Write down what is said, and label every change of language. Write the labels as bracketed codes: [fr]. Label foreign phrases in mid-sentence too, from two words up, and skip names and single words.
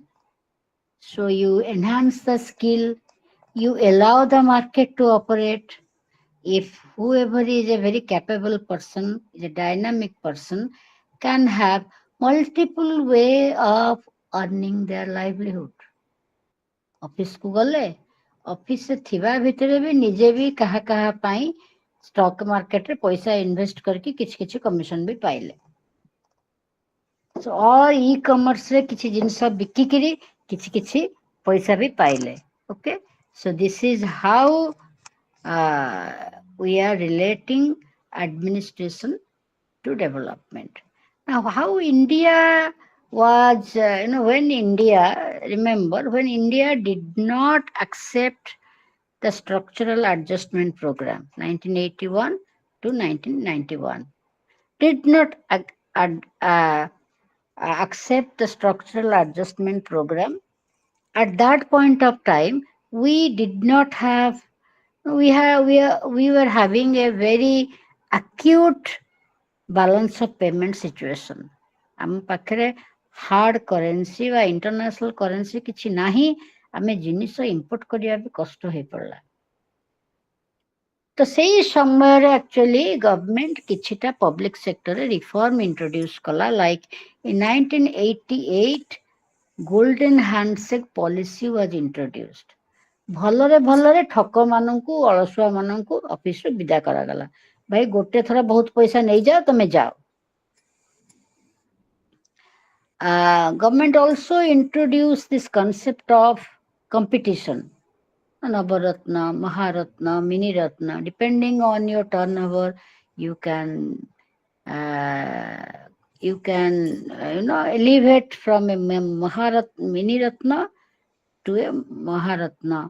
[en] So you enhance the skill, you allow the market to operate. If whoever is a very capable person, is a dynamic person, can have multiple way of earning their livelihood. [or] ଅଫିସକୁ ଗଲେ ଅଫିସରେ ଥିବା ଭିତରେ ବି ନିଜେ ବି କାହା କାହା ପାଇଁ [en] stock market [or] ପଇସା ଇନଭେଷ୍ଟ କରିକି କିଛି କିଛି କମିଶନ ବି ପାଇଲେ. ଇ କମର୍ସରେ କିଛି ଜିନିଷ ବିକିକିରି କିଛି କିଛି ପଇସା ବି ପାଇଲେ. [en] Okay, so this is how we are relating administration to development. Now, how India was, when India, remember, when India did not accept the structural adjustment program, 1981 to 1991, did not accept the structural adjustment program. At that point of time, we did not have, we were having a very acute balance of payment situation. [or] ଆମ ପାଖରେ [en] hard currency [or] ବା [en] international currency [or] କିଛି ନାହିଁ, ଆମେ ଜିନିଷ ଇମ୍ପୋର୍ଟ କରିବା ବି କଷ୍ଟ ହେଇପଡ଼ିଲା. ତ ସେଇ ସମୟରେ [en] actually government [or] କିଛିଟା [en] public sector [or] ରିଫର୍ମ ଇଣ୍ଟ୍ରୋଡ୍ୟୁସ କଲା, [en] like in 1988 golden handshake policy was introduced. [or] ଭଲରେ ଭଲରେ ଠକ ମାନଙ୍କୁ, ଅଳସୁଆ ମାନଙ୍କୁ ଅଫିସରୁ ବିଦା କରାଗଲା. ଭାଇ ଗୋଟେ ଥର ବହୁତ ପଇସା ନେଇଯାଅ, ତମେ ଯାଅ. [en] Government also introduced this concept of competition. Navaratna, Maharatna, Mini Ratna, depending on your turnover, you can elevate from a Mini Ratna to a Maharatna.